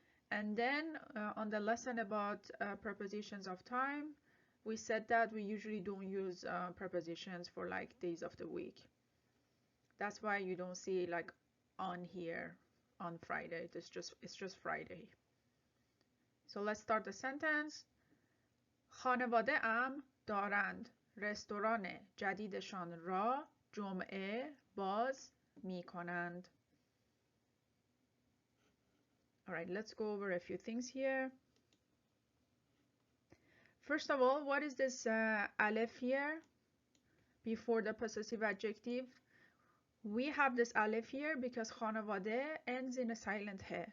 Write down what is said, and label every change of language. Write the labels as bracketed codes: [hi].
[en] And then on the lesson about prepositions of time, we said that we usually don't use prepositions for like days of the week. That's why you don't see like on here on Friday. It's just Friday. So let's start the sentence. [fa] خانواده ام دارند رستوران جدیدشان را جمعه باز می کنند. [en] All right, let's go over a few things here. First of all, what is this aleph here before the possessive adjective? We have this aleph here because خانواده ends in a silent he.